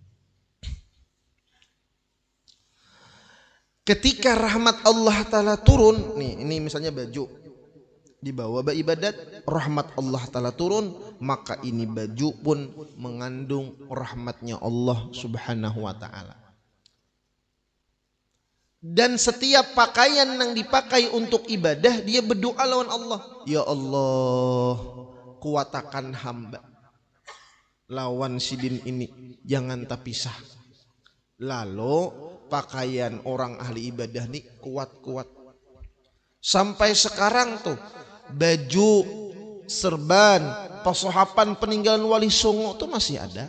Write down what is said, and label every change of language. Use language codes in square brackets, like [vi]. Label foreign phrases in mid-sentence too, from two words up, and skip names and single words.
[id] Ketika rahmat Allah Ta'ala turun, nih ini misalnya baju dibawa ibadat, rahmat Allah Ta'ala turun, maka ini baju pun mengandung rahmatnya Allah [ar] Subhanahu wa Ta'ala. [id] Dan setiap pakaian yang dipakai untuk ibadah, dia berdoa lawan Allah, ya Allah, kuatakan hamba lawan sidin ini, jangan terpisah. Lalu pakaian orang ahli ibadah nih kuat-kuat. Sampai sekarang tuh baju, serban, pasohapan peninggalan Wali Songo tuh masih ada.